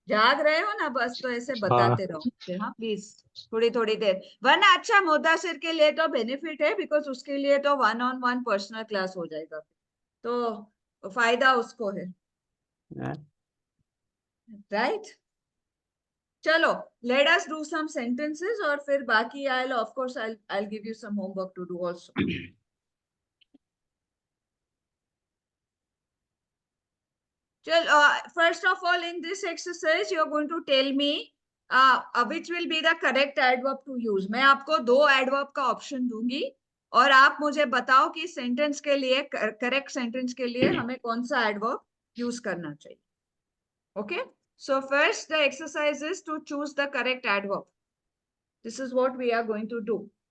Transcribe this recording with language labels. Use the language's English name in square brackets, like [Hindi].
[Hindi] जाग रहे हो ना? बस तो ऐसे हाँ बताते रहो मुझे, हाँ प्लीज, थोड़ी थोड़ी देर। वरना अच्छा, मुदस्सिर के लिए तो बेनिफिट है, बिकॉज उसके लिए तो 1-on-1 पर्सनल क्लास हो जाएगा, तो फायदा उसको है, राइट? [English] चलो, let us do some sentences और फिर बाकी I'll give you some homework to do also. First of all, in this exercise you're going to tell me which will be the correct adverb to use. [Hindi] मैं आपको 2 adverb का option दूंगी और आप मुझे बताओ कि सेंटेंस के लिए, करेक्ट सेंटेंस के लिए हमें कौन सा adverb यूज करना चाहिए। [English] Okay, so first the exercise is to choose the correct adverb. This is what we are going to do.